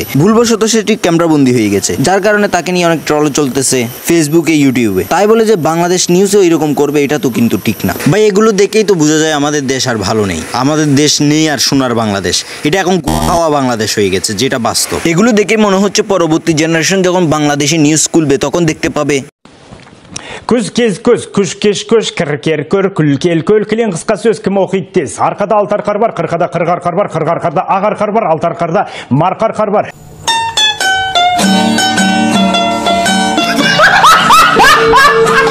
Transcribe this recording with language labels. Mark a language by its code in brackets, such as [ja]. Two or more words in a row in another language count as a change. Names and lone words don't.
[bn] ভুলবশত সেটি ক্যামেরাবন্দি হয়ে গেছে, যার কারণে তাকে নিয়ে অনেক ট্রল চলতেছে ফেসবুকে, ইউটিউবে। তাই বলে যে বাংলাদেশ নিউজেও এরকম করবে এটা তো কিন্তু ঠিক না ভাই। এগুলো দেখেই তো বোঝা যায় আমাদের দেশ আর ভালো নেই, আমাদের দেশ নেই আর সোনার বাংলাদেশ, এটা এখন খাওয়া বাংলাদেশ হয়ে গেছে, যেটা বাস্তব। এগুলো দেখে মনে হচ্ছে পরবর্তী জেনারেশন যখন বাংলাদেশে নিউজ খুলবে তখন দেখতে পাবে [kk] Күз кез көз, күш кеш көш, кір көр, күл кел көл, кілең қысқа сөз кім оқиды тез. Арқада алтар қар бар, қырқада қырғар қар бар, қырғар қарда ағар қар бар, алтар қарда марқар қар бар.